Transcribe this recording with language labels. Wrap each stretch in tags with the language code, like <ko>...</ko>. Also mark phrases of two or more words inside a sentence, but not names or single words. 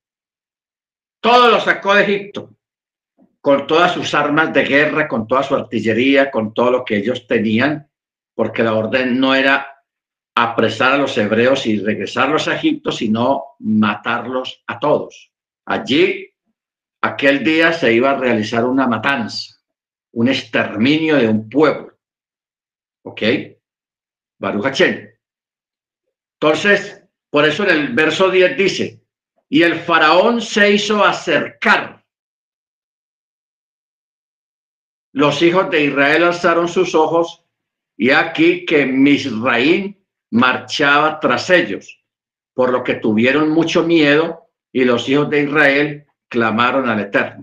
<es>Todo lo sacó de Egipto, con todas sus armas de guerra, con toda su artillería, con todo lo que ellos tenían, porque la orden no era apresar a los hebreos y regresarlos a Egipto, sino matarlos a todos. Allí, aquel día se iba a realizar una matanza, un exterminio de un pueblo.</es> <he>¿Ok? ברוך השם.</he> <es>Entonces, por eso en el verso 10 dice, y el faraón se hizo acercar. Los hijos de Israel alzaron sus ojos y aquí que Misraim marchaba tras ellos, por lo que tuvieron mucho miedo y los hijos de Israel clamaron al Eterno.</es>